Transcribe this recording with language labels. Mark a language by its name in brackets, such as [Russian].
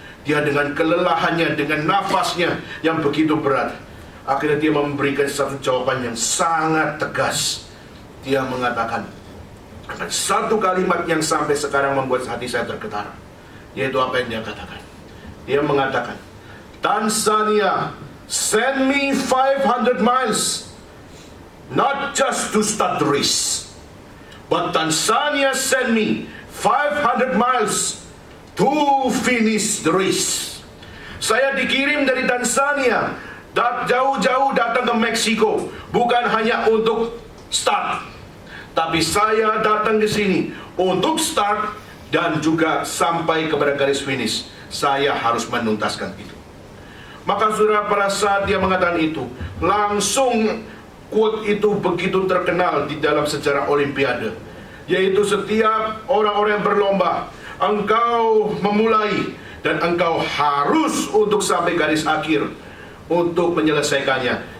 [Indonesian] Dia dengan kelelahannya, dengan nafasnya yang begitu berat, akhirnya dia memberikan satu jawaban yang sangat tegas. Dia mengatakan, ada satu kalimat yang sampai sekarang membuat hati saya tergetar, yaitu apa yang dia katakan. Dia mengatakan, [English] Tanzania send me 500 miles not just to start the race, but Tanzania send me 500 miles to finish the race. [Indonesian] Saya dikirim dari Tanzania, jauh-jauh datang ke Meksiko, bukan hanya untuk start, tapi saya datang ke sini untuk start dan juga sampai kepada garis finish. Saya harus menuntaskan itu. Maka saudara, pada saat dia mengatakan itu, langsung quote itu begitu terkenal di dalam sejarah Olimpiade, yaitu setiap orang-orang yang berlomba, engkau memulai dan engkau harus untuk sampai garis akhir untuk menyelesaikannya.